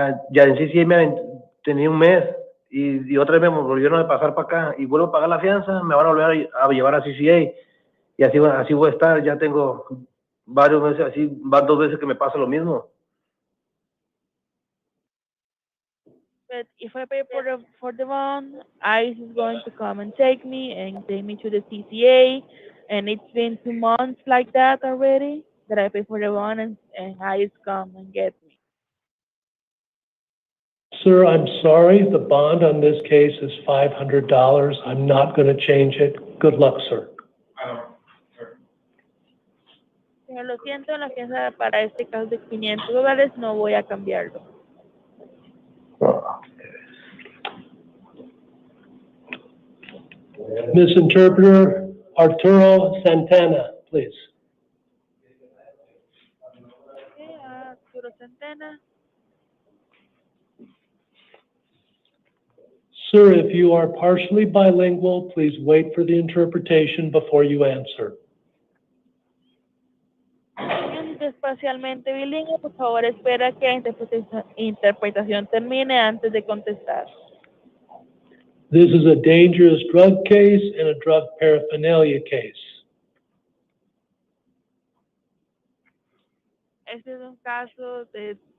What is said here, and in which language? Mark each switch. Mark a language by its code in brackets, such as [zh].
[es] Ya en CCA tenía un mes y otra vez me volvieron a pasar para acá y vuelvo a pagar la fianza, me van a volver a llevar a CCA y así voy a estar. Ya tengo varios meses así, van 2 veces que me pasa lo mismo. [en] But if I pay for the bond, ICE is going to come and take me to the CCA, and it's been 2 months like that already that I pay for the bond, and ICE come and get me. Sir, I'm sorry, the bond on this case is $500. I'm not going to change it. Good luck, sir. [es] Señor, lo siento, la fianza para este caso de $500, no voy a cambiarlo. [en] Miss Interpreter Arturo Santana, please. Okay, Arturo Centena. Sir, if you are partially bilingual, please wait for the interpretation before you answer. [es] Si es parcialmente bilingüe, por favor espera que la interpretación termine antes de contestar. [en] This is a dangerous drug case and a drug paraphernalia case. [es] Este es un caso de